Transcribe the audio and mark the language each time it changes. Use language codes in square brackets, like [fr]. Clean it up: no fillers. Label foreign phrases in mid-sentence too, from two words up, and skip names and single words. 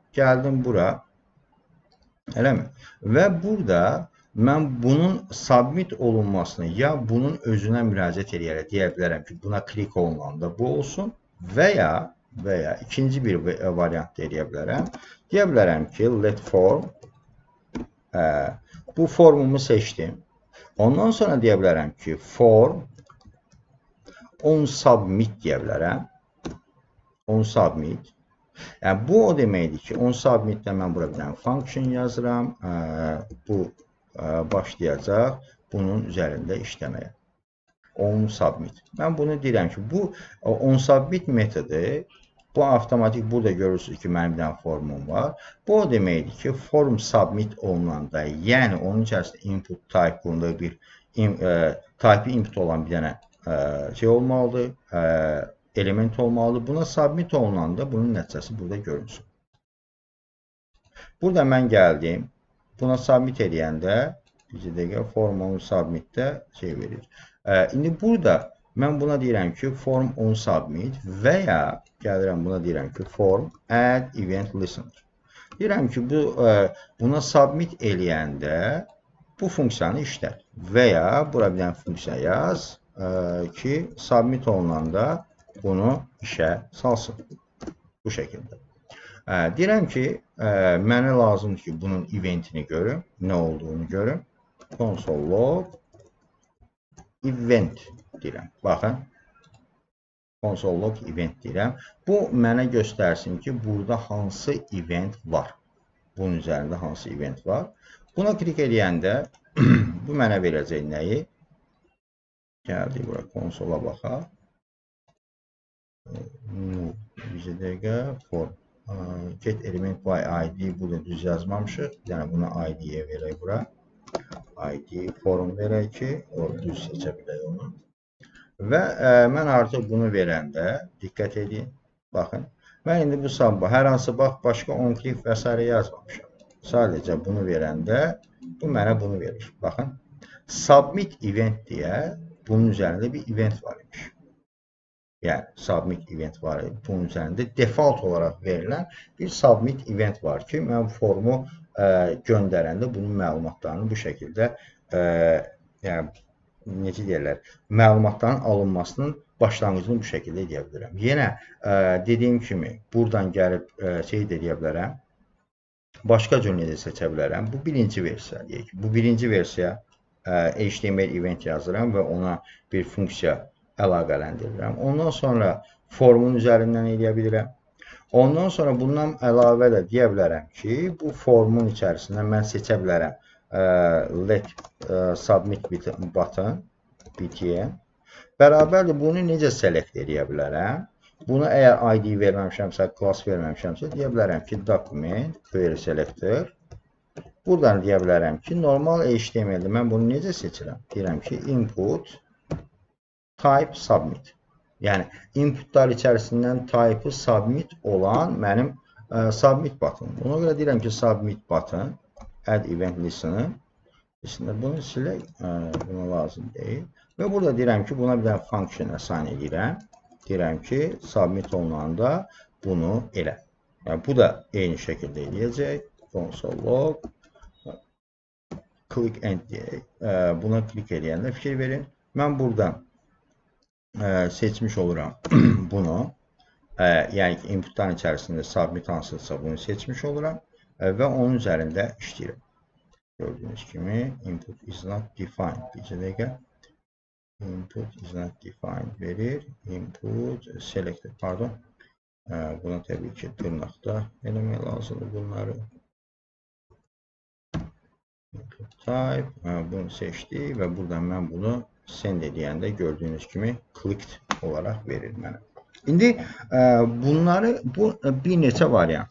[az] Gəldim bura. Eləmi? Və burada mən bunun submit olunmasını ya bunun özünə müraciət edərək deyə bilərəm ki, buna klik olunanda bu olsun və ya ikinci bir variant deyə bilərəm. Deyə bilərəm ki, [en] let form [az] bu formumu seçdim. Ondan sonra deyə bilərəm ki, [en] form on submit [az] deyə bilərəm. [en] On submit. [az] Yəni, bu o deməkdir ki, [en] on submitdə [az] mən bura bir dənə function yazıram. Bu başlayacaq bunun üzərində işləməyə. [en] On submit. [az] Mən bunu deyirəm ki, bu [en] on submit [az] metodu, bu avtomatik burada görürsünüz ki, mənim bir dənə formum var. Bu o deməkdir ki, form submit olunanda, yəni onun içərisində [en] input type [az] bunda bir [en] type input [az] olan bir dənə şey olmalıdır, element olmalıdır. Buna submit olunanda bunun nəticəsi burada görünsün. Burada mən gəldim. Buna submit edəndə bir dəqiqə [en] form on submitdə [az] şey verir. İndi burada mən buna deyirəm ki, [en] form on submit [az] və ya gəlirəm buna deyirəm ki, [en] form add event listener. [az] Deyirəm ki, buna submit eləyəndə bu funksiyanı işlər. Və ya bura bir dənə funksiya yaz ki, submit olunanda bunu işə salsın. Bu şəkildə. Deyirəm ki, mənə lazımdır ki, bunun eventini görüm, nə olduğunu görüm. [en] Console log event deyirəm. [az] Baxın, [en] console log event deyirəm. [az] Bu mənə göstərsin ki, burada hansı event var. Bunun üzərində hansı event var. Buna klik edəndə bu mənə verəcək nəyi? Gəldik bura, konsola baxaq. Bir dəqiqə, form. [en] Get element by ID burada düz yazmamışıq. [az] Yəni buna ID-yə verək bura. ID form verək ki, o düz seçə bilək onu. Və mən artıq bunu verəndə, diqqət edin, baxın. Mən indi bu sabah hər hansı başqa on-click və s. yazmamışam. Sadəcə bunu verəndə, bu mənə bunu verir. Baxın, [en] submit event [az] deyə bunun üzərində bir event var imiş. Yəni, [en] submit event [az] var. Bunun üzərində default olaraq verilən bir [en] submit event [az] var ki, mən formu göndərəndə bunun məlumatlarını bu şəkildə, yəni, necə deyirlər, məlumatların alınmasının başlanğıcını bu şəkildə edə bilərəm. Yenə, dediyim kimi, buradan gəlib şey edə bilərəm, başqa cür necə seçə bilərəm. Bu birinci versiya, deyək ki, bu birinci versiya [en] HTML event [az] yazıram və ona bir funksiya əlaqələndirirəm. Ondan sonra formun üzərindən edə bilirəm. Ondan sonra bundan əlavə də deyə bilərəm ki, bu formun içərisində mən seçə bilərəm [en] let submit button btn. [az] Bərabərdir, bunu necə select edə bilərəm? Bunu əgər ID verməmişəmsə, class verməmişəmsə, deyə bilərəm ki, [en] document query selector. [az] Buradan deyə bilərəm ki, normal HTML-də mən bunu necə seçirəm? Deyirəm ki, [en] input type submit. [az] Yəni, inputlar içərisindən [en] type submit [az] olan mənim [en] submit button. [az] Buna görə deyirəm ki, [en] submit button, add event listener. [az] Bunu silək, buna lazım deyil. Və burada deyirəm ki, buna bir dənə function assign edirəm. Deyirəm ki, submit olunanda bunu elə. Yəni, bu da eyni şəkildə eləyəcək. [en] Console log, click end deyək. [az] Buna klik eləyəndə fikir verin. Mən buradan seçmiş oluram bunu. Yəni ki, inputların içərisində submit hansıdırsa bunu seçmiş oluram və onun üzərində işləyirəm. [tr] Gördüğünüz gibi [en] input is not defined. [az] Bir dəqiqə. [en] Input is not defined verir. Input selected. Pardon. [az] Buna təbii ki tırnaqda eləmək lazımdır bunları. [en] Input type. [az] Bunu seçdi və buradan mən bunu send edəndə gördüğünüz kimi clicked olaraq verir mənə. İndi bunları bir neçə variant.